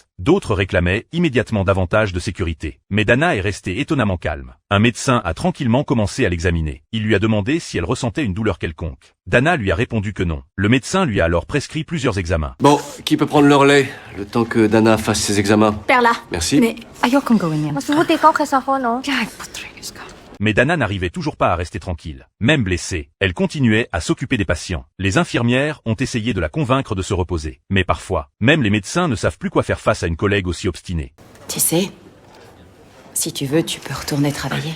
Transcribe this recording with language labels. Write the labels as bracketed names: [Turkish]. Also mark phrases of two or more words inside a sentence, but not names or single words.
[French] D'autres réclamaient immédiatement davantage de sécurité. Mais Dana est restée étonnamment calme. Un médecin a tranquillement commencé à l'examiner. Il lui a demandé si elle ressentait une douleur quelconque. Dana lui a répondu que non. Le médecin lui a alors prescrit plusieurs examens. Bon, qui peut prendre le relais, le temps que Dana fasse ses examens? Perla. Merci. [Filipino] Mais ayokong gawin yan. Mas mabuti ikaw kaysa ako, no? [French] Mais Dana n'arrivait toujours pas à rester tranquille. Même blessée, elle continuait à s'occuper des patients. Les infirmières ont essayé de la convaincre de se reposer. Mais parfois, même les médecins ne savent plus quoi faire face à une collègue aussi obstinée. Tu sais, si tu veux, tu peux retourner travailler.